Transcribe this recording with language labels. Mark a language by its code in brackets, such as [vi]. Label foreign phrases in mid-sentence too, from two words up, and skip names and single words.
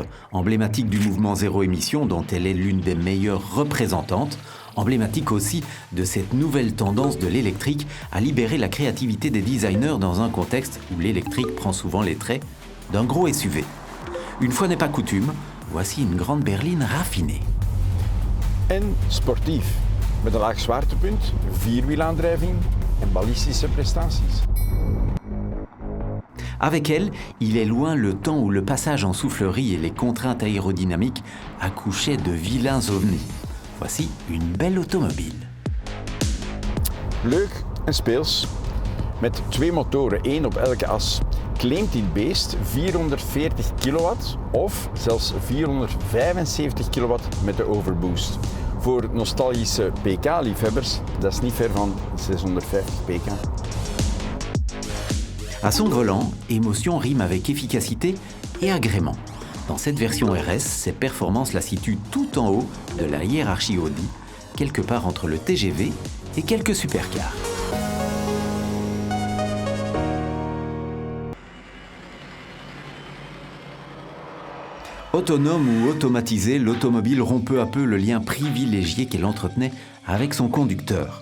[fr] Emblématique du mouvement zéro émission dont elle est l'une des meilleures représentantes. Emblématique aussi de cette nouvelle tendance de l'électrique à libérer la créativité des designers dans un contexte où l'électrique prend souvent les traits d'un gros SUV. Une fois n'est pas coutume, voici une grande berline raffinée. [nl] En sportief, met een laag zwaartepunt, vierwielaandrijving en ballistische prestaties. [fr] Avec elle, il est loin le temps où le passage en soufflerie et les contraintes aérodynamiques accouchaient de vilains ovnis. Voici une belle automobile. [nl] Leuk en speels. Met 2 motoren, 1 op elke as, claimt dit beest 440 kilowatt of zelfs 475 kilowatt met de overboost. Voor nostalgische PK-liefhebbers, dat is niet ver van 650 pk. [fr] À son volant, émotion rime avec efficacité et agrément. Dans cette version RS, ses performances la situent tout en haut de la hiérarchie Audi, quelque part entre le TGV et quelques supercars. Autonome ou automatisée, l'automobile rompt peu à peu le lien privilégié qu'elle entretenait avec son conducteur.